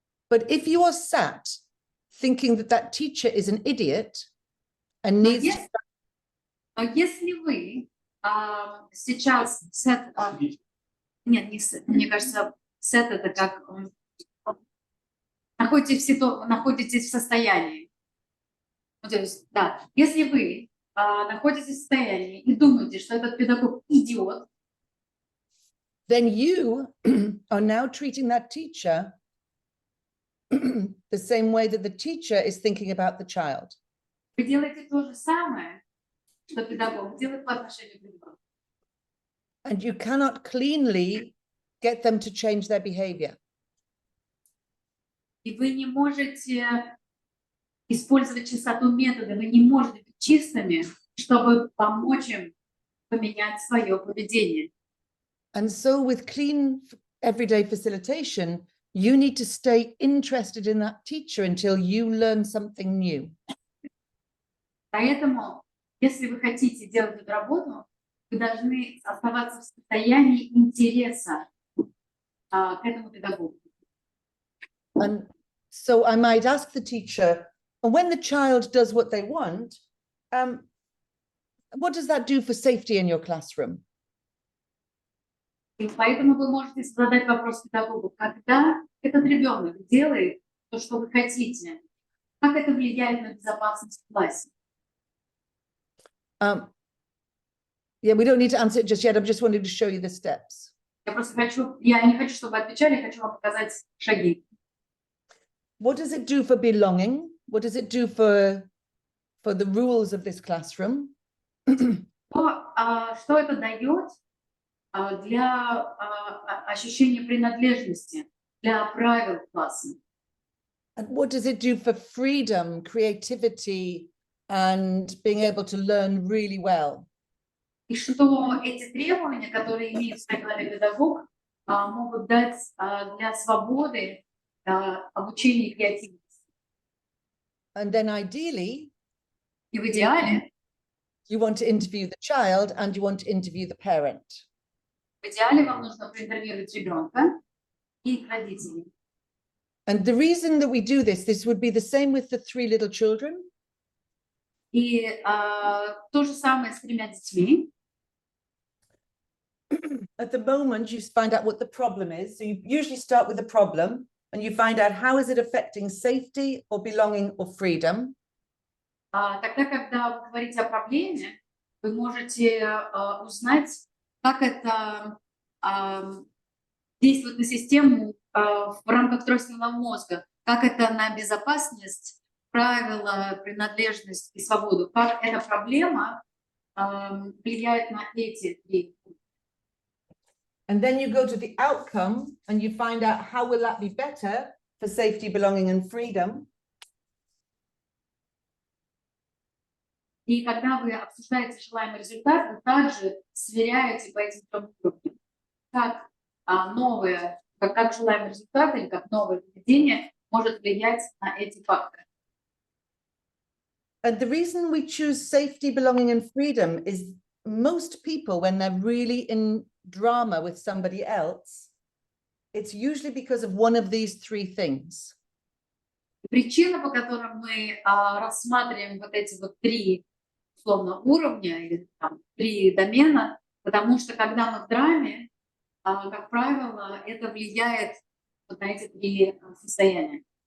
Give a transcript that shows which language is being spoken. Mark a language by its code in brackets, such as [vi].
[en] But if you are sat thinking that that teacher is an idiot and needs to... [ru] Но если вы сейчас нет, не сет, мне кажется, сет это как находитесь в состоянии. Ну, то есть, да, если вы находитесь в состоянии и думаете, что этот педагог идиот, [en] then you are now treating that teacher the same way that the teacher is thinking about the child. [ru] вы делаете то же самое, что педагог делает по отношению к ребенку. [en] And you cannot cleanly get them to change their behavior. [ru] И вы не можете использовать чистоту метода, вы не можете быть чистыми, чтобы помочь им поменять свое поведение. [en] And so with clean everyday facilitation, you need to stay interested in that teacher until you learn something new. [ru] Поэтому, если вы хотите делать эту работу, вы должны оставаться в состоянии интереса к этому педагогу. [en] And so I might ask the teacher, and when the child does what they want, what does that do for safety in your classroom? [ru] И поэтому вы можете задать вопрос педагогу, когда этот ребенок делает то, что вы хотите, как это влияет на безопасность в классе? [en] Yeah, we don't need to answer it just yet. I'm just wanting to show you the steps. [ru] Я не хочу, чтобы вы отвечали, я хочу вам показать шаги. [en] What does it do for belonging? What does it do for the rules of this classroom? [ru] Что это дает для ощущения принадлежности, для правил класса? [en] And what does it do for freedom, creativity, and being able to learn really well? [ru] И что эти требования, которые имеет в своей голове педагог, могут дать для свободы, обучения и креативности. [en] And then ideally, [ru] И в идеале, [en] you want to interview the child and you want to interview the parent. [ru] вам нужно проинформировать ребенка и родителей. [en] And the reason that we do this would be the same with the 3 little children. [ru] И то же самое с 3 детьми. [en] At the moment, you find out what the problem is. So you usually start with the problem and you find out how is it affecting safety or belonging or freedom. [ru] Тогда, когда вы говорите о проблеме, вы можете узнать, как это действует на систему в рамках тройственного мозга, как это на безопасность, правила, принадлежность и свободу, как эта проблема влияет на эти 3. [en] And then you go to the outcome and you find out how will that be better for safety, belonging and freedom. [ru] И когда вы обсуждаете желаемый результат, вы также сверяете по этим 3 уровням, как как желаемый результат или как новое поведение может влиять на эти факторы. [en] And the reason we choose safety, belonging and freedom is most people, when they're really in drama with somebody else, it's usually because of one of these 3 things. [ru] Причина, по которой мы рассматриваем вот эти 3 условно уровня или там 3 домена, потому что когда мы в драме, как правило, это влияет вот на эти 3 состояния.